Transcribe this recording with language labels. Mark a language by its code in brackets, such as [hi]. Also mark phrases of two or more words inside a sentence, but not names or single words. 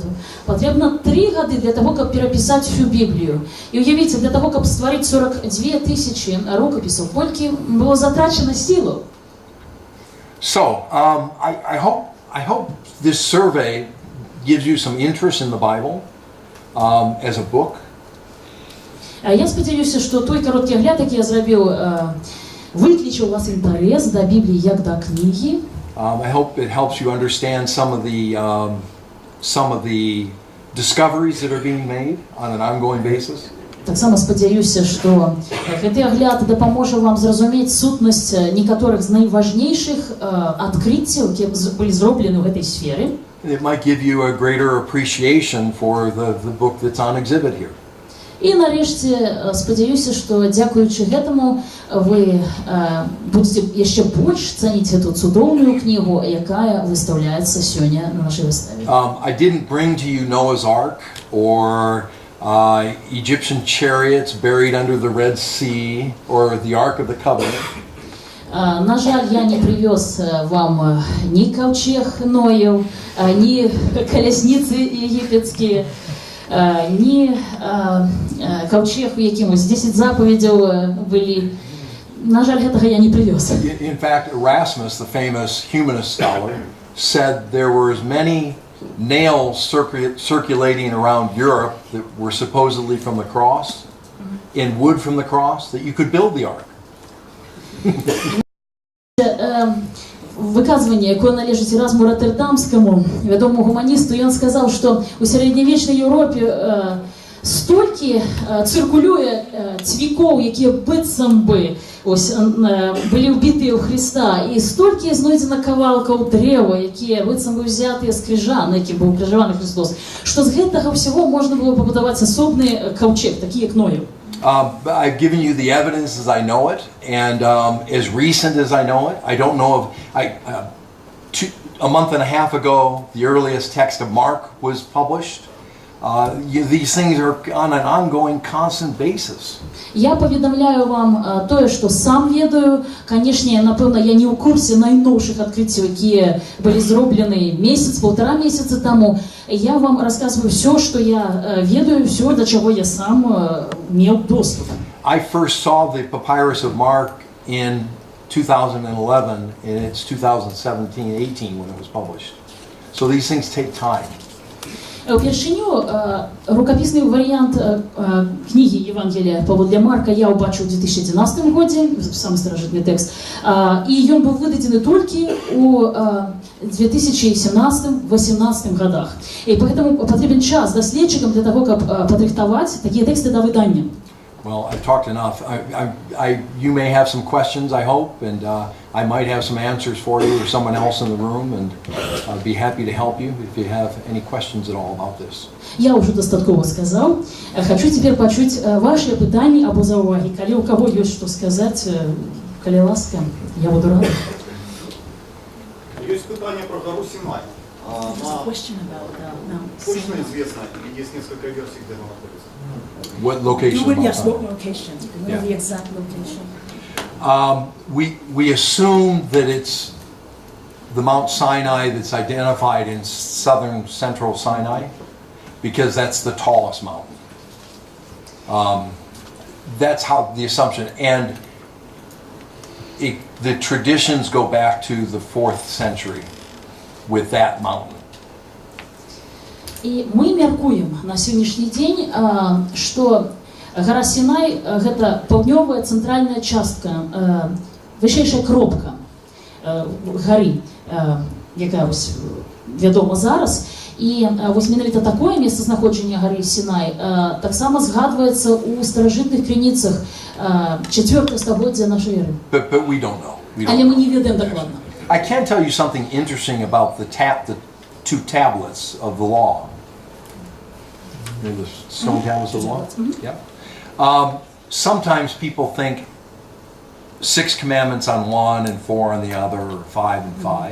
[be] Патрэбна 3 гады для таго, каб перапісаць всю Біблію. І уявіце, для таго, каб стварыць 42 тысячы рукапісаў, колькі было затрачана сілаў. [en] So, I hope this survey gives you some interest in the Bible as a book. [be] Я спадзяюся, што той кароткі агляд, який я зрабіў, выклічыў у вас інтарэс да Бібліі як да кнігі. [en] I hope it helps you understand some of the discoveries that are being made on an ongoing basis. [be] Таксама спадзяюся, што гэты агляд дапаможа вам зразумець сутнасць некаторых з найважнейшых адкрыццяў, якія былі зроблены ў гэтай сферы. [en] It might give you a greater appreciation for the book that's on exhibit here. [be] І нарэшце спадзяюся, што дзякуючы гэтаму вы будзеце яшчэ больш цаніць эту цудоўную кнігу, якая выстаўляецца сёння на нашай выставе. [en] I didn't bring to you Noah's Ark or Egyptian chariots buried under the Red Sea or the Ark of the Covenant. [be] На жаль, [ru] я не привез вам ни ковчег Ноев, ни колесницы египетские, ни ковчег якимось 10 заповедей были. [be] На жаль, [ru] этого я не привез. [en] In fact, Erasmus, the famous humanist scholar, said there were as many nails circulating around Europe that were supposedly from the cross, in wood from the cross, that you could build the ark. [be] Выказванне, якое належыць Эразму Роттердамскаму, вядомому гуманісту, ён сказаў, што ў сярэднявечнай Еўропе столькі цыркулюе цвікоў, якія быццам бы былі ўбітыя ў Хрыста, і столькі знойдзена кавалкаў дрэва, якія быццам бы ўзятыя з крыжа, на якім быў крыжаваны Христос, што з гэтага ўсяго можна было пабудаваць асобны каўчэг, такі як Ноев. [en] I've given you the evidence as I know it, and as recent as I know it. I don't know if a month and a half ago, the earliest text of Mark was published. These things are on an ongoing, constant basis. [be] Я паведамляю вам тое, што сам ведаю. Канешне, напэўна, я не ў курсе найноўшых адкрыццяў, якія былі зроблены месяц, 1,5 месяца таму. Я вам расказваю все, што я ведаю, все, до чаго я сам меў доступ. [en] I first saw the papyrus of Mark in 2011, and it's 2017-18 when it was published. So these things take time. [be] Упершыню рукапісны варыянт кнігі Евангелія паводле Марка я ўбачыў у 2011 годзе, самы старажытны тэкст, і ён быў выдадзены толькі у 2017-18 годах. І поэтому патрэбен час даследчыкам для таго, каб падрыхтаваць такія тэксты да выдання. [en] Well, I've talked enough. You may have some questions, I hope, and I might have some answers for you or someone else in the room, and I'd be happy to help you if you have any questions at all about this. [be] Я ўжо дастаткова сказаў. Хачу цяпер пачуць ваши пытанні або заўвагі. Калі у каго ёсць што сказаць, калі ласка, я буду рада. [ru] Есть питание про гору Синай. Точно известно, или есть несколько версий, где она находится? [en] What location? Yes, Mount what location? Do you know Yeah. the exact location? We assume that it's the Mount Sinai that's identified in southern central Sinai, because that's the tallest mountain. That's how the assumption, and the traditions go back to the 4th century with that mountain. [be] І мы мяркуем на сённяшні дзень, што гара Сінай гэта паўднёвая цэнтральная частка, вышэйшая кропка гары, якая вядома зараз. І вось менавіта такое месцазнаходжанне гары Сінай таксама згадваецца ў старажытных крыніцах 4 стагоддзя нашай эры. [en] But we don't know. [be] Але мы не ведаем дакладна. [en] I can tell you something interesting about the 2 tablets of the law. You know, the stone tablets of the law? Yeah. Sometimes people think 6 commandments on one and 4 on the other, or 5 and 5.